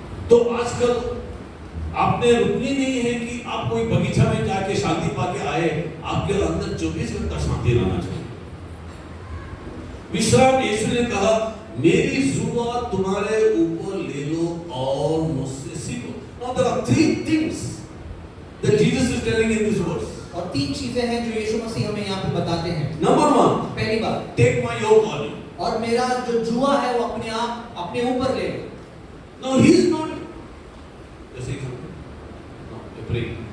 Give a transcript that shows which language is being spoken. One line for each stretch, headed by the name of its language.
Hindi: तो आजकल आपने रुकनी नहीं है कि आप कोई बगीचा में जाके शांति पाके आए, आपके अंदर 24 घंटा शांति रहना चाहिए। विश्राम, यीशु ने कहा, मेरी जुबान तुम्हारे ऊपर ले लो और मुझसे सीखो।
English: Now there are 3 things that Jesus is telling in this verse.
Hindi: और 3 चीजें हैं जो यीशु मसीह हमें यहाँ पे बताते हैं।
English: Number 1,
Hindi: पहली बात,
English: take my yoke on you.
Hindi: और मेरा जो जुआ है वो अपने आप अपने ऊपर ले लो।
English: Now he is not, जैसे no, pray.